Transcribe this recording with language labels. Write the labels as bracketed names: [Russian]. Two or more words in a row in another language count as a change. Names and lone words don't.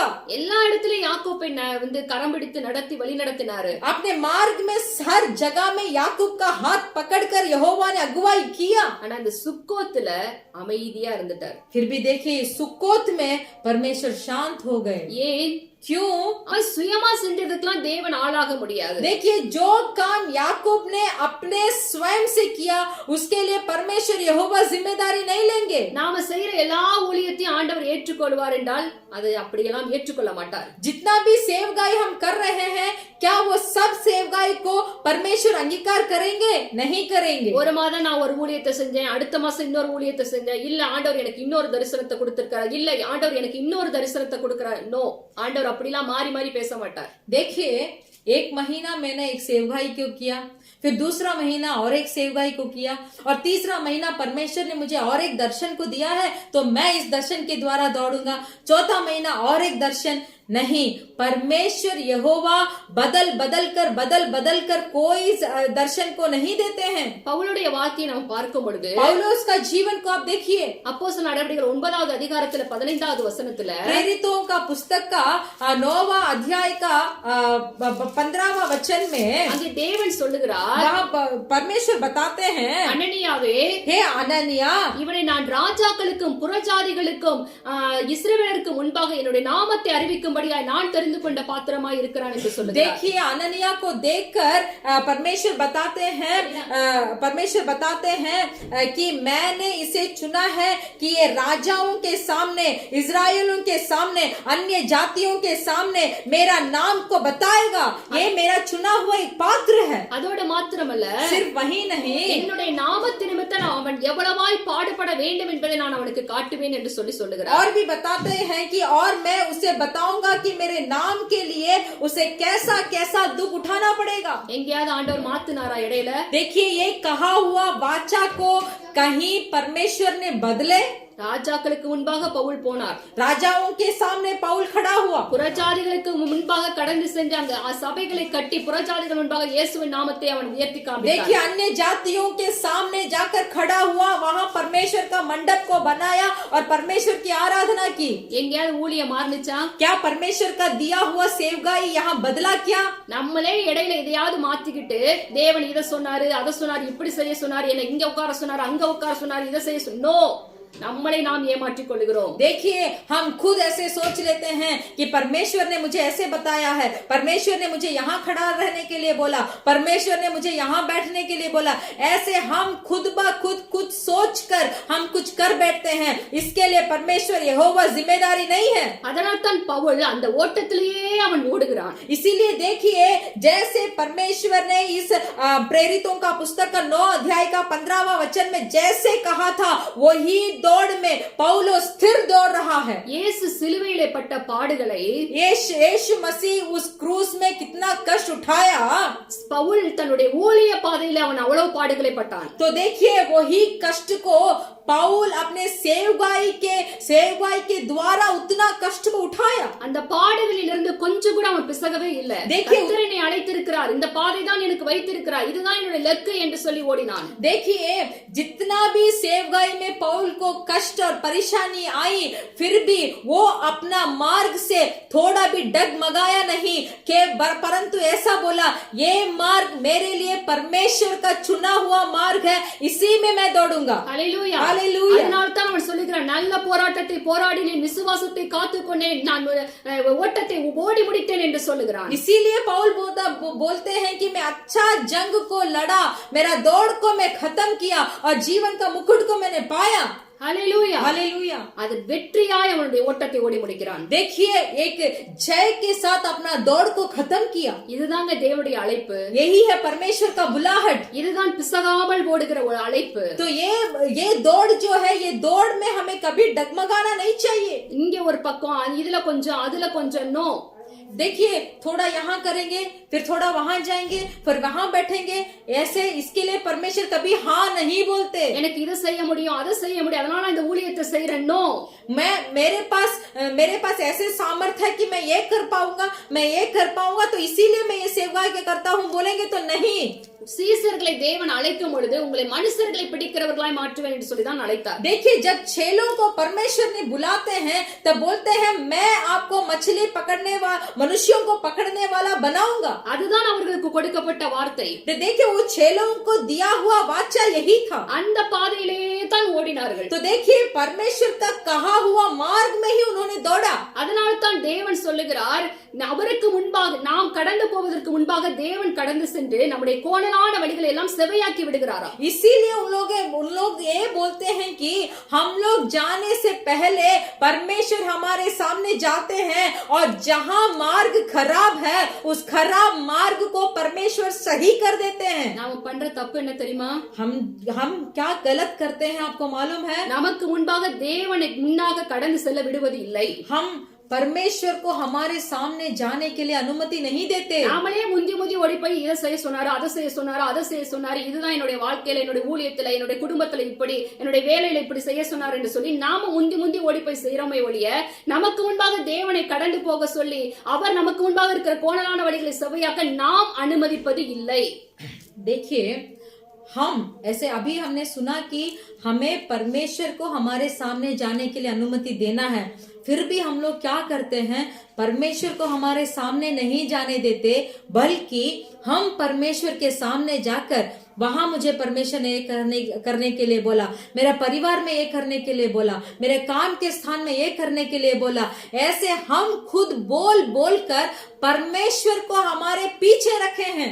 [Tamil] எல்லா இடத்துலயும் யாக்கோபை கரம் பிடித்து நடத்தி வழி நடத்தினாரு. [Hindi] अपने मार्ग में हर जगह में याकूब का हाथ पकड़कर यहोवा ने अगुवाई किया। [Tamil] ஆனா இந்த சுக்கோத்துல அமைதியா இருந்துட்டார். [Hindi] फिर भी देखिए सुक्कोत में परमेश्वर शांत हो गए। [Tamil] ஏன்? [Hindi] क्यों? [Tamil] அவன் சுயமா செஞ்சதுக்கெல்லாம் தேவன் ஆளாக முடியாது. [Hindi] देखिए जो काम याकूब ने अपने स्वयं से किया, उसके लिए परमेश्वर यहोवा जिम्मेदारी नहीं लेंगे। [Tamil] நாம செய்யற எல்லா ஊழியத்தையும் ஆண்டவர் ஏற்றுக்கொள்வார் என்றால் அதை அப்படியெல்லாம் ஏற்றுக்கொள்ள மாட்டார். [Hindi] जितना भी सेवगाई हम कर रहे हैं, क्या वो सब सेवगाई को परमेश्वर अंगीकार करेंगे? नहीं करेंगे। [Tamil] ஒரு மாதம் நான் ஒரு ஊழியத்தை செஞ்சேன், அடுத்த மாசம் இன்னொரு ஊழியத்தை செஞ்சேன், இல்ல ஆண்டவர் எனக்கு இன்னொரு தரிசனத்தை கொடுத்திருக்காரு, இல்ல ஆண்டவர் எனக்கு இன்னொரு தரிசனத்தை கொடுக்கிறார். நோ, ஆண்டவர் அப்படிலாம் மாறி மாறி பேச மாட்டார். [Hindi] देखिए एक महीना मैंने एक सेवगाई को किया, फिर दूसरा महीना और एक सेवगाई को किया, और तीसरा महीना परमेश्वर ने मुझे और एक दर्शन को दिया है तो मैं इस दर्शन के द्वारा दौड़ूंगा। चौथा महीना और एक दर्शन नहीं, परमेश्वर यहोवा बदल बदल कर कोई दर्शन को नहीं देते हैं। [Tamil] பவுலுடைய வாழ்க்கையை நாம் பார்க்கும் பொழுது, [Hindi] पौलुस का जीवन को आप देखिए, [Tamil] அப்போஸ்தலர் நடவடிக்கைகள் 9வது அதிகாரத்துல 15வது வசனத்துல [Hindi] प्रेरितों का पुस्तक का 9वां अध्याय का 15वां वचन में [Tamil] அங்கே தேவன் சொல்லுகிறார், [Hindi] वहाँ परमेश्वर बताते हैं, [Tamil] அனனியாவே, [Hindi] हे अननिया, [Tamil] இவனை நான் ராஜாக்களுக்கும் புறஜாதிகளுக்கும் இஸ்ரவேலருக்கு முன்பாக என்னுடைய நாமத்தை அறிவிக்கும் நான் தெரிந்து கொண்ட பாத்திரமாய் இருக்கிறான் என்று சொல்லுகிறார். [Hindi] देखिए अननिया को देखकर परमेश्वर बताते हैं कि मैंने इसे चुना है कि ये राजाओं के सामने, इजराइलियों के सामने, अन्य जातियों के सामने मेरा नाम को बताएगा। ये मेरा चुना हुआ एक पात्र है। [Tamil] அதோட மாத்திரமல்ல, [Hindi] सिर्फ वही नहीं, [Tamil] என்னுடைய நாமத்து நிமித்தம் அவன் எவ்வளவாய் பாடுபட வேண்டும் என்பதை நான் அவனுக்கு காட்டுவேன் என்று சொல்லுகிறார். [Hindi] और भी बताते हैं कि और मैं उसे बताऊंगा कि मेरे नाम के लिए उसे कैसा कैसा दुख उठाना पड़ेगा। [Tamil] எங்கேயாவது ஆண்டவர் மாத்துனாரா இடையில? [Hindi] देखिए ये कहा हुआ वाचा को कहीं परमेश्वर ने बदले? [Tamil] ராஜாக்களுக்கு முன்பாக பவுல் போனார், [Hindi] राजाओं के सामने पौल खड़ा हुआ, [Tamil] புறஜாதிகளுக்கு முன்பாக கடந்து சென்றாங்க, சபைகளை கட்டி புறஜாதிகள் முன்பாக இயேசுவின் நாமத்தை அவன் உயர்த்தி காண்பித்தார். [Hindi] देखिए अन्य जातियों के सामने जाकर खड़ा हुआ, वहां परमेश्वर का मंडप को बनाया और परमेश्वर की आराधना की। [Tamil] எங்கேயாவது ஊழியம் மாறுனுச்சா? [Hindi] क्या परमेश्वर का दिया हुआ सेवगाई यहाँ बदला? क्या [Tamil] நம்மளே இடையில எதையாவது மாத்திக்கிட்டு தேவன் இதை சொன்னாரு, அதை சொன்னாரு, இப்படி செய்ய சொன்னாரு, என்ன இங்க உட்கார சொன்னாரு, அங்க உட்கார சொன்னாரு, இதை செய்ய நோ, நம்மளை நாம் ஏமாற்றிக் கொள்கிறோம். [Hindi] देखिए हम खुद ऐसे सोच लेते हैं कि परमेश्वर ने मुझे ऐसे बताया है, परमेश्वर ने मुझे यहाँ खड़ा रहने के लिए बोला, परमेश्वर ने मुझे यहाँ बैठने के लिए बोला। ऐसे हम खुद ब खुद सोच कर हम कुछ कर बैठते हैं। इसके लिए परमेश्वर यहोवा जिम्मेदारी नहीं है। [Tamil] அதனால் தான் பவுல் அந்த ஓட்டத்திலேயே அவன் ஓடுகிறான். [Hindi] इसीलिए देखिए जैसे परमेश्वर ने इस प्रेरितों का पुस्तक का 9 अध्याय का 15वां वचन में जैसे कहा था, वही दौड़ में पौलो स्थिर दौड़ रहा है। [Tamil] இயேசு சிலுவையிலே பட்ட பாடுகளை [Hindi] यीशु मसीह उस क्रूस में कितना कष्ट उठाया, [Tamil] பவுல் தன்னுடைய ஊழிய பாதையில அவன் அவ்வளவு பாடுகளை பட்டான். [Hindi] तो देखिए वही कष्ट को पौल अपने सेवकाई के द्वारा उतना कष्ट को उठाया। [Tamil] அந்த பாடுகளில் இருந்து கொஞ்சம் கூட அவன் பிசகவே இல்ல. கர்த்தர் என்னை அழைத்திருக்கிறார், இந்த பாதை தான் எனக்கு வைத்திருக்கிறார், இதுதான் என்னுடைய இலக்கு என்று சொல்லி ஓடினான். [Hindi] देखिए जितना भी सेवकाई में पौल को कष्ट और परेशानी आई, फिर भी वो अपना मार्ग से थोड़ा भी डगमगाया नहीं, के परंतु ऐसा बोला, ये मार्ग मेरे लिए परमेश्वर का चुना हुआ मार्ग है, इसी में मैं दौड़ूंगा। हालेलूया। [Tamil] அதனால தான் அவன் சொல்லுகிறான், நல்ல போராட்டத்தை போராடினேன், விசுவாசத்தை காத்துக்கொண்டேன், நான் ஓட்டத்தை ஓடி முடித்தேன் என்று சொல்லுகிறான். [Hindi] इसीलिए पौल बोलते हैं कि मैं अच्छा जंग को लड़ा, मेरा दौड़ को मैं खत्म किया और जीवन का मुकुट को मैंने पाया। हालेलुया हालेलुया। [Tamil] அது வெற்றியாய் அவனுடைய ஓட்டத்தை ஓடி முடிக்கிறான். [Hindi] देखिए एक जय के साथ अपना दौड़ को खत्म किया। [Tamil] இதுதாங்க தேவனுடைய அழைப்பு. [Hindi] यही है परमेश्वर का बुलाहट। [Tamil] இதுதான் பிசகாமல் ஓடுகிற ஒரு அழைப்பு. [Hindi] तो ये दौड़ जो है, ये दौड़ में हमें कभी डगमगाना नहीं चाहिए। [Tamil] இங்க ஒரு பக்கம், இதுல கொஞ்சம், அதுல கொஞ்சம், நோ। [Hindi] देखिए थोड़ा यहाँ करेंगे, फिर थोड़ा वहां जाएंगे, फिर वहां बैठेंगे, ऐसे इसके लिए परमेश्वर कभी हाँ नहीं बोलते। [Tamil] எனக்கு இது செய்ய முடியும், அதை செய்ய முடியும், அதனால இந்த ஊழியத்தை செய்யறேன், நோ। [Hindi] मेरे पास ऐसे सामर्थ है कि मैं ये कर पाऊंगा, मैं ये कर पाऊंगा, तो इसीलिए मैं ये सेवा के करता हूँ, बोलेंगे तो नहीं। [Tamil] சீசர்களை தேவன் அழைக்கும் பொழுது உங்களை மனுஷர்களை பிடிக்கிறவர்களாய் மாற்றுவேன் என்று சொல்லிதான் அழைத்தார். [Hindi] देखिए जब चेलों को परमेश्वर ने बुलाते हैं, तब बोलते हैं मैं आपको मछली पकड़ने वाला, मनुष्यों को पकड़ने वाला बनाऊंगा। [Tamil] அதுதான் அவர்களுக்கு கொடுக்கப்பட்ட வார்த்தை. [Hindi] देखिए वो चेलों को दिया हुआ वाचा यही था। [Tamil] அந்த பாதையிலே தான் ஓடினார்கள். [Hindi] तो देखिए परमेश्वर का कहा हुआ मार्ग में ही उन्होंने दौड़ा। [Tamil] அதனால தான் தேவன் சொல்லுகிறார், அவருக்கு முன்பாக நாம் கடந்து போவதற்கு முன்பாக தேவன் கடந்து சென்று நம்முடைய கோணலான வழிகளை எல்லாம் செவையாக்கி விடுகிறாராம். [Hindi] इसीलिए उन लोग ये बोलते हैं कि हम लोग जाने से पहले परमेश्वर हमारे सामने जाते हैं और जहां मार्ग खराब है, उस खराब मार्ग को परमेश्वर सही कर देते हैं। [Tamil] நாம பண்ற தப்பு என்ன தெரியுமா? [Hindi] हम क्या गलत करते हैं आपको मालूम है? [Tamil] நமக்கு முன்பாக தேவனை முன்னாக கடந்து செல்ல விடுவது இல்லை. [Hindi] हम परमेश्वर को हमारे सामने जाने के लिए अनुमति नहीं देते। [Tamil] நாமளே முந்தி ஓடி போய் இதை செய்ய சொன்னாரு, அதை செய்ய சொன்னாரு, அதை செய்ய சொன்னாரு, இதுதான் என்னுடைய வாழ்க்கையில, என்னுடைய ஊழியத்துல, என்னுடைய குடும்பத்துல இப்படி, என்னுடைய வேலையில இப்படி செய்ய சொன்னாரு என்று சொல்லி நாம முந்தி ஓடி போய் செய்யறோமே ஒழிய, நமக்கு முன்பாக தேவனை கடந்து போக சொல்லி அவர் நமக்கு முன்பாக இருக்கிற கோணலான வழிகளை செவையாக்க நாம் அனுமதிப்பது இல்லை. [Hindi] देखिए हम ऐसे अभी हमने सुना कि हमें परमेश्वर को हमारे सामने जाने के लिए अनुमति देना है, फिर भी हम लोग क्या करते हैं, परमेश्वर को हमारे सामने नहीं जाने देते, बल्कि हम परमेश्वर के सामने जाकर वहां मुझे परमेश्वर ने करने के लिए बोला, मेरा परिवार में ये करने के लिए बोला, मेरे काम के स्थान में ये करने के लिए बोला, ऐसे हम खुद बोल कर परमेश्वर को हमारे पीछे रखे हैं।